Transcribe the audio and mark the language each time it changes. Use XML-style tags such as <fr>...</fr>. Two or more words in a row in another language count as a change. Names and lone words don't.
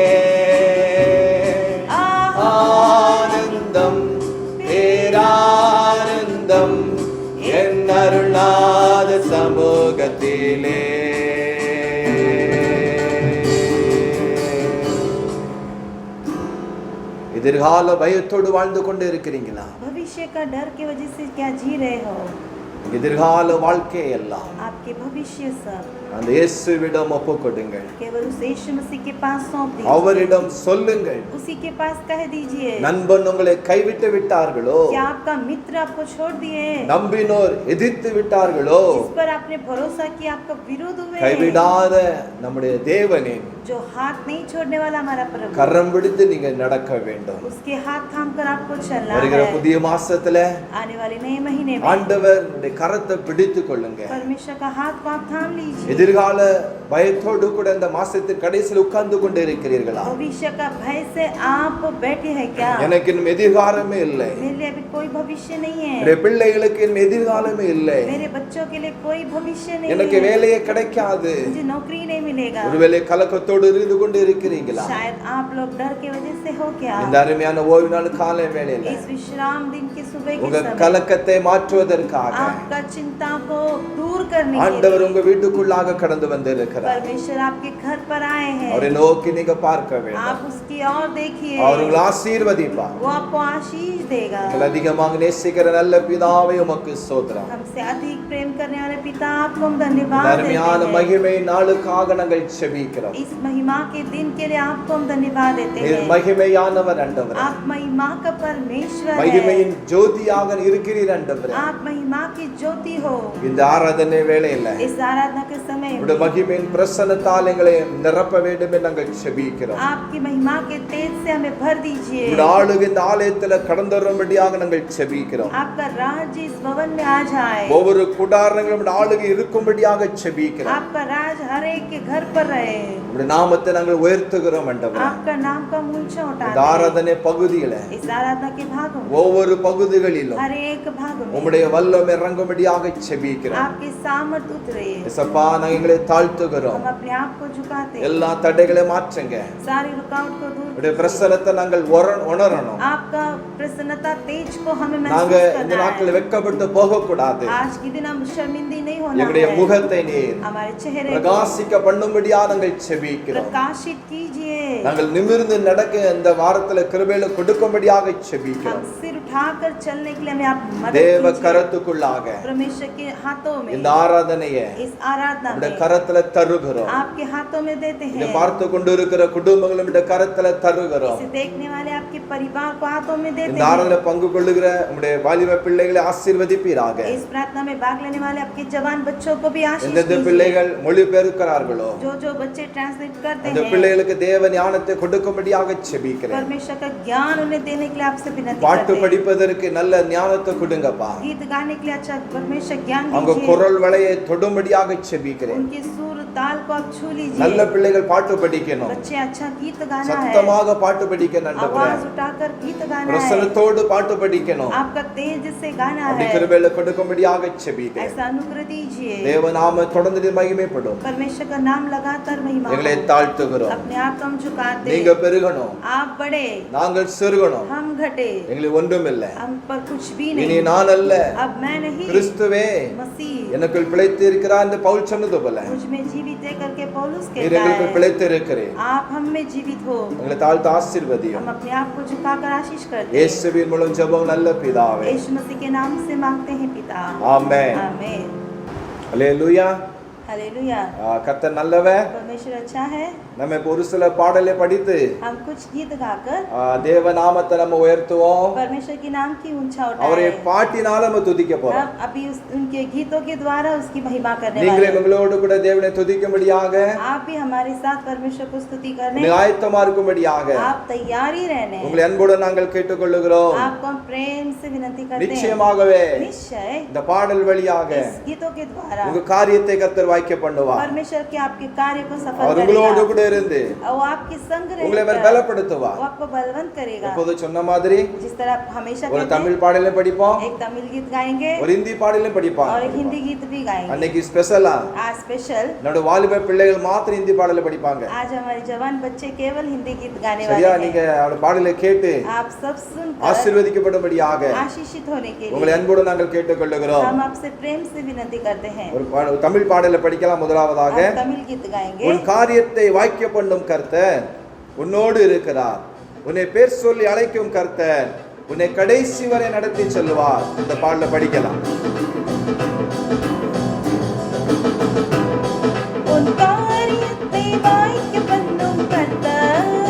<ta>ஆனந்தம் பேரானந்தம் என் அருள்நாத சமூகத்திலே. எதிர்கால பயத்தோடு வாழ்ந்து கொண்டு இருக்கிறீங்களா?</ta> <hi>भविष्य का डर की वजह से क्या जी रहे हो?</hi> <ta>எதிர்கால வாழ்க்கை எல்லாம்</ta> <hi>आपके भविष्य सब</hi> <ta>அந்த இயேசுவிடம் ஒப்புக்கொடுங்கள்.</ta> <hi>केवल उस यीशु मसीह के पास सौंप दीजिए,</hi> <ta>அவரிடம் சொல்லுங்கள்.</ta> <hi>उसी के पास कह दीजिए।</hi> <ta>நண்பன் உங்களை கைவிட்டு விட்டார்களோ,</ta> <hi>क्या आपका मित्र आपको छोड़ दिए?</hi> <ta>நம்பினோர் எதிர்த்து விட்டார்களோ,</ta> <hi>जिस पर आपने भरोसा किया आपका विरोध हुए?</hi> <ta>கைவிடாத நம்முடைய தேவனின்</ta> <hi>जो हाथ नहीं छोड़ने वाला हमारा प्रभु,</hi> <ta>கரம் பிடித்து நீங்க நடக்க வேண்டும்.</ta> <hi>उसके हाथ थाम कर आपको चलना</hi> <ta>வருகிற</ta> <hi>है।</hi> <ta>புதிய மாசத்துல</ta> <hi>आने वाले नए महीने में</hi> <ta>ஆண்டவர் கரத்தை பிடித்துக் கொள்ளுங்க.</ta> <hi>परमेश्वर का हाथ को आप थाम लीजिए।</hi> <ta>எதிர்கால பயத்தோடு கூட இந்த மாசத்தின் கடைசியில் உட்கார்ந்து கொண்டு இருக்கிறீர்களா?</ta> <hi>भविष्य का भय से आप बैठे हैं क्या?</hi> <ta>எனக்கு இன்னும் எதிர்காலமே இல்லை,</ta> <hi>मेरे लिए अभी कोई भविष्य नहीं है,</hi> <ta>என்னுடைய பிள்ளைகளுக்கு இன்னும் எதிர்காலமே இல்லை,</ta> <hi>मेरे बच्चों के लिए कोई भविष्य नहीं</hi> <ta>எனக்கு</ta> <hi>है,</hi> <ta>வேலையே கிடைக்காது,</ta> <hi>मुझे नौकरी नहीं मिलेगा।</hi> <ta>ஒருவேளை கலக்கத்தோடு இருந்து கொண்டு இருக்கிறீங்களா?</ta> <hi>शायद आप लोग डर के वजह से हो क्या?</hi> <ta>இந்த அருமையான ஓய்வு நாள் காலை வேளையில</ta> <hi>इस विश्राम दिन के सुबह के</hi> <ta>உங்க</ta> <hi>समय</hi> <ta>கலக்கத்தை மாற்றுவதற்காக</ta> <hi>आपका चिंता को दूर करने के</hi> <ta>ஆண்டவர்</ta> <hi>लिए</hi> <ta>உங்க வீட்டுக்குள்ளாக கடந்து வந்திருக்கிறார்.</ta> <hi>परमेश्वर आपके घर पर आए हैं।</hi> <ta>அவரை நோக்கி நீங்க பார்க்க வேண்டும்,</ta> <hi>आप उसकी ओर देखिए,</hi> <ta>அவர் உங்களை ஆசீர்வதிப்பார்.</ta> <hi>वो आपको आशीष देगा।</hi> <ta>உங்களை அதிகமாக நேசிக்கிற நல்ல பிதாவே உமக்கு ஸ்தோத்திரம்.</ta> <hi>हमसे अधिक प्रेम करने वाले पिता आपको हम धन्यवाद</hi> <ta>இந்த</ta> <hi>देते</hi> <ta>அருமையான</ta> <hi>हैं।</hi> <ta>மகிமை நாளுக்காக நாங்கள் செபிக்கிறோம்.</ta> <hi>इस महिमा के दिन के लिए आपको हम धन्यवाद देते</hi> <ta>நீர்</ta> <hi>हैं।</hi> <ta>மகிமையானவர் ஆண்டவரே,</ta> <hi>आप महिमा का परमेश्वर है,</hi> <ta>மகிமையின் ஜோதியாக இருக்கிறீர் ஆண்டவரே.</ta> <hi>आप महिमा की ज्योति हो।</hi> <ta>இந்த ஆராதனை வேளையில</ta> <hi>इस आराधना के समय</hi> <ta>உடைய மகிமையின் பிரசன்னத்தால் எங்களை நிரப்ப வேண்டும் என்று நாங்கள் செபிக்கிறோம்.</ta> <hi>आपकी महिमा के तेज से हमें भर दीजिए।</hi> <ta>உடைய ஆளுகை இந்த ஆலயத்துல கடந்து வரும்படியாக நாங்கள் செபிக்கிறோம்.</ta> <hi>आपका राज्य इस भवन में आ जाए,</hi> <ta>ஒவ்வொரு கூடாரங்களும் உடைய ஆளுகை இருக்கும்படியாக செபிக்கிறோம்.</ta> <hi>आपका राज हर एक के घर पर रहे।</hi> <ta>உடைய நாமத்தை நாங்கள் உயர்த்துகிறோம் ஆண்டவரே.</ta> <hi>आपका नाम का ऊंचा</hi> <ta>இந்த</ta> <hi>उठाते हैं।</hi> <ta>ஆராதனை பகுதியில</ta> <hi>इस आराधना के भागों में,</hi> <ta>ஒவ்வொரு பகுதிகளிலும்</ta> <hi>हर एक भागों में</hi> <ta>உம்முடைய வல்லமை இறங்கும்படியாக செபிக்கிறோம்.</ta> <hi>आपकी सामर्थ उतरे।</hi> <ta>இயேசப்பா, நாங்கள் எங்களை தாழ்த்துகிறோம்.</ta> <hi>हम अपने आप को झुकाते हैं,</hi> <ta>எல்லா தடைகளை மாற்றுங்க.</ta> <hi>सारी रुकावट को दूर</hi> <ta>உடைய பிரசன்னத்தை நாங்கள் உணரணும்.</ta> <hi>आपका प्रसन्नता तेज को हमें</hi> <ta>நாங்க</ta> <hi>महसूस</hi> <ta>இந்த</ta> <hi>करना</hi> <ta>நாட்கள்</ta> <hi>है।</hi> <ta>வெட்கப்பட்டு போக கூடாது.</ta> <hi>आज के दिन हम शर्मिंदी नहीं होना</hi> <ta>எங்களுடைய</ta> <hi>है।</hi> <ta>முகத்தை நீர்</ta> <hi>हमारे चेहरे को</hi> <ta>பிரகாசிக்க பண்ணும்படியாக நாங்கள் செபிக்கிறோம்.</ta> <hi>प्रकाशित कीजिए।</hi> <ta>நாங்கள் நிமிர்ந்து நடக்க இந்த வாரத்துல கிருபையில கொடுக்கும்படியாக செபிக்கிறோம்.</ta> <hi>हम सिर उठाकर चलने के लिए हमें आप मदद</hi> <ta>தேவ</ta> <hi>कीजिए।</hi> <ta>கரத்துக்குள்ளாக</ta> <hi>परमेश्वर के हाथों में</hi> <ta>இந்த ஆராதனையை</ta> <hi>इस आराधना</hi> <ta>உடைய</ta> <hi>में</hi> <ta>கரத்துல தருகிறோம்.</ta> <hi>आपके हाथों में देते</hi> <ta>இதை</ta> <hi>हैं।</hi> <ta>பார்த்து கொண்டு இருக்கிற குடும்பங்களும் இந்த கரத்துல தருகிறோம்.</ta> <hi>इसे देखने वाले आपके परिवार को हाथों में देते</hi> <ta>இந்த</ta> <hi>हैं।</hi> <ta>ஆராதனை பங்கு கொள்ளுகிற உடைய வாலிப பிள்ளைகளை ஆசீர்வதிப்பீராக.</ta> <hi>इस प्रार्थना में भाग लेने वाले आपके जवान बच्चों को भी आशीष</hi> <ta>எந்தெந்த</ta> <hi>दीजिए।</hi> <ta>பிள்ளைகள் மொழிபெயர்க்கிறார்களோ</ta> <hi>जो बच्चे ट्रांसलेट करते</hi> <ta>அந்த</ta> <hi>हैं,</hi> <ta>பிள்ளைகளுக்கு தேவ ஞானத்தை கொடுக்கும்படியாக செபிக்கிறேன்.</ta> <hi>परमेश्वर का ज्ञान उन्हें देने के लिए आपसे विनती</hi> <ta>பாட்டு</ta> <hi>करते हैं।</hi> <ta>படிப்பதற்கு நல்ல ஞானத்தை கொடுங்கப்பா.</ta> <hi>गीत गाने के लिए अच्छा परमेश्वर ज्ञान</hi> <ta>அவங்க</ta> <hi>दीजिए।</hi> <ta>குரல் வளையை தொடும்படியாக செபிக்கிறேன்.</ta> <hi>उनके सुर ताल को आप छू</hi> <ta>நல்ல</ta> <hi>लीजिए।</hi> <ta>பிள்ளைகள் பாட்டு படிக்கணும்,</ta> <hi>बच्चे अच्छा गीत गाना है,</hi> <ta>சத்தமாக பாட்டு படிக்கணும் ஆண்டவரே.</ta> <hi>आवाज उठाकर गीत गाना है,</hi> <ta>பிரசன்னத்தோடு பாட்டு படிக்கணும்.</ta> <hi>आपका तेज से गाना</hi> <ta>அப்படி</ta> <hi>है।</hi> <ta>கிருபையில கொடுக்கும்படியாக செபிக்கிறேன்.</ta> <hi>ऐसा अनुग्रह दीजिए।</hi> <ta>தேவ நாம தொடர்ந்து மகிமைப்படும்.</ta> <hi>परमेश्वर का नाम लगातार महिमा</hi> <ta>எங்களை</ta> <hi>हो।</hi> <ta>தாழ்த்துகிறோம்.</ta> <hi>अपने आप को हम झुकाते,</hi> <ta>நீங்க பெருகணும்,</ta> <hi>आप बड़े,</hi> <ta>நாங்கள் சிறுகணும்.</ta> <hi>हम घटे,</hi> <ta>எங்களுக்கு ஒன்றுமில்லை.</ta> <hi>हम पर कुछ भी</hi> <ta>இனி</ta> <hi>नहीं।</hi> <ta>நான் அல்ல,</ta> <hi>अब मैं नहीं,</hi> <ta>கிறிஸ்துவே</ta> <hi>मसीह</hi> <ta>எனக்குள் பிழைத்து இருக்கிறார் என்று பவுல் சொன்னது போல</ta> <hi>मुझ में जीवित है करके पौलुस</hi> <ta>நீர்</ta> <hi>कहता</hi> <ta>எங்களுக்கு</ta> <hi>है।</hi> <ta>பிழைத்து இருக்கிறேன்.</ta> <hi>आप हम में जीवित हो।</hi> <ta>எங்களை தாழ்த்து ஆசீர்வதியும்.</ta> <hi>हम अपने आप को झुकाकर आशीष करते हैं।</hi> <ta>இயேசுவின் மூலம் ஜெபம் நல்ல பிதாவே.</ta> <hi>यीशु मसीह के नाम से मांगते हैं पिता,</hi> <ta>ஆமென்.</ta> <hi>आमीन।</hi> <ta>அல்லேலூயா.</ta> <hi>हालेलुया।</hi> <ta>கர்த்தர் நல்லவர்.</ta> <hi>परमेश्वर अच्छा है।</hi> <ta>நம்ம இப்ப ஒரு சில பாடலை படித்து</ta> <hi>हम कुछ गीत गाकर</hi> <ta>தேவ நாமத்தை நம்ம உயர்த்துவோம்.</ta> <hi>परमेश्वर के नाम की ऊंचा</hi> <ta>அவரை</ta> <hi>उठाएं।</hi> <ta>பாட்டினால நம்ம துதிக்க போறோம்.</ta> <hi>अब अभी उनके गीतों के द्वारा उसकी महिमा करने</hi> <ta>நீங்களே</ta> <hi>वाले हैं।</hi> <ta>உங்களோடு கூட தேவனை துதிக்கும்படியாக,</ta> <hi>आप भी हमारे साथ परमेश्वर को स्तुति करने,</hi> <ta>ஆயத்தமா இருக்கும்படியாக</ta> <hi>आप तैयारी रहने,</hi> <ta>உங்களை அன்போடு நாங்கள் கேட்டுக்கொள்ளுகிறோம்.</ta> <hi>आपको हम प्रेम से विनती करते हैं।</hi> <ta>நிச்சயமாகவே</ta> <hi>निश्चय</hi> <ta>இந்த பாடல் வழியாக</ta> <hi>इस गीतों के द्वारा</hi> <ta>உங்க காரியத்தை கர்த்தர் வாய்க்க பண்ணுவார்.</ta> <hi>परमेश्वर के आपके कार्य को सफल</hi> <ta>அவர் உங்களோடு</ta> <hi>करेगा</hi> <ta>கூட இருந்து</ta> <hi>और वो आपके संग</hi> <ta>உங்களை அவர்</ta> <hi>रहेगा,</hi> <ta>பலப்படுத்துவார்.</ta> <hi>वो आपको बलवंत करेगा।</hi> <ta>இப்போது சொன்ன மாதிரி</ta> <hi>जिस तरह आप हमेशा</hi> <ta>ஒரு</ta> <hi>कहते</hi> <ta>தமிழ்</ta> <hi>हैं,</hi> <ta>பாடலையும் படிப்போம்,</ta> <hi>एक तमिल गीत गाएंगे</hi> <ta>ஒரு ஹிந்தி பாடலையும் படிப்பாங்க.</ta> <hi>और एक हिंदी गीत भी गाएंगे।</hi> <ta>அன்னைக்கு ஸ்பெஷலா</ta> <hi>आज स्पेशल,</hi> <ta>என்னோட வாலிப பிள்ளைகள் மாத்திரம் ஹிந்தி பாடலை படிப்பாங்க.</ta> <hi>आज हमारे जवान बच्चे केवल हिंदी गीत गाने वाले</hi> <ta>சரியா?</ta> <hi>हैं।</hi> <ta>நீங்க அவரோட பாடலை கேட்டு</ta> <hi>आप सब सुनकर</hi> <ta>ஆசீர்வதிக்கப்படும்படியாக</ta> <hi>आशीषित होने के</hi> <ta>உங்களை</ta> <hi>लिए</hi> <ta>அன்போடு நாங்கள் கேட்டுக்கொள்ளுகிறோம்.</ta> <hi>हम आपसे प्रेम से विनती करते हैं।</hi> <ta>ஒரு தமிழ் பாடலை படிக்கலாம். முதலாவதாக,</ta> <hi>आप तमिल गीत गाएंगे।</hi> <ta>உன் காரியத்தை வாய்க்க பண்ணும் கர்த்தர் உன்னோடு இருக்கிறார், உன்னை பேர் சொல்லி அழைக்கும் கர்த்தர் உன்னை கடைசி வரை நடத்தி செல்வார். இந்த பாடலை படிக்கலாம். உன் காரியத்தை வாய்க்க பண்ணும் கர்த்தர்</ta>